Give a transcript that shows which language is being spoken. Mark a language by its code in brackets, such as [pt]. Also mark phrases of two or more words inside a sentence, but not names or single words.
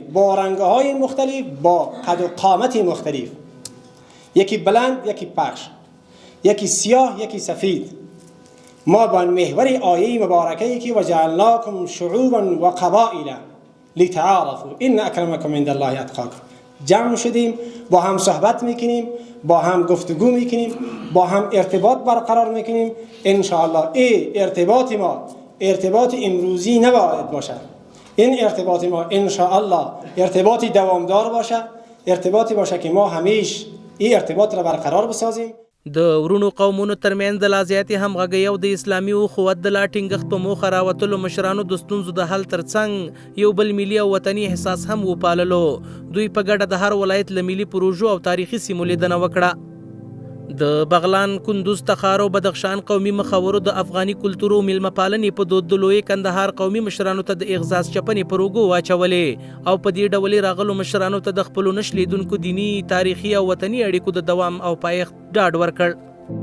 [fa] با رنگ های مختلف، با قد و قامت مختلف، یکی بلند یکی پخش، یکی سیاه یکی سفید، ما با محور آیه مبارکه که [ar] وجعلناکم شعوبا و قبائل لتعارفوا ان اکرمکم عند الله اتقاکم [fa] جمع شدیم، با هم صحبت میکنیم، با هم گفتگو میکنیم، با هم ارتباط برقرار میکنیم. [ar] ان شاء الله [fa] این ارتباط ما ارتباط امروزی نباید باشد، این ارتباط ما [ar] ان شاء الله [fa] ارتباطی دوامدار باشه، ارتباطی باشه که ما همیشه این ارتباط را برقرار بسازیم. [ps] د ورونو قومونو ترمنځ د لا زیاتې همغږۍ او د اسلامي اخوت د لا ټینګښت په موخه راوتلو مشرانو د ستونزو د حل ترڅنګ یو بل ملي او وطني احساس هم وپاللو. دوی په ګډه د هر ولایت له ملي پروژو او تاریخي سیمو لیدنه وکړه. د بغلان، کندوز، تخار او بدخشان قومي مخورو د افغاني کلتور او میلمه پالنې په دود د لوی کندهار قومي مشرانو ته د اغزاز چپنې پر اوږو واچولې او په دې ډول راغلو مشرانو ته د خپلو نشلیدونکو دیني، تاریخي او وطني اړیکو د دوام او پایښت ډاډ ورکړ.